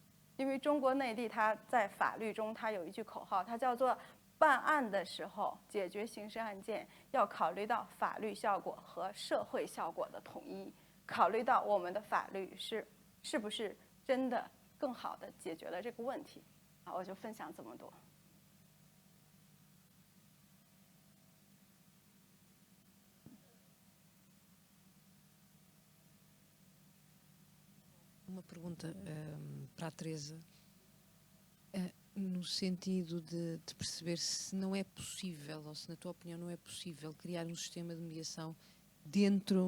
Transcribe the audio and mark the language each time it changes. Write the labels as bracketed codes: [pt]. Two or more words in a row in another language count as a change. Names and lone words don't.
[zh] 因为中国内地它在法律中它有一句口号，它叫做办案的时候解决刑事案件要考虑到法律效果和社会效果的统一，考虑到我们的法律是不是真的更好的解决了这个问题。好，我就分享这么多。 [pt] Uma pergunta para a Teresa, no sentido de perceber se não é possível, ou se na tua opinião não é possível criar um sistema de mediação dentro...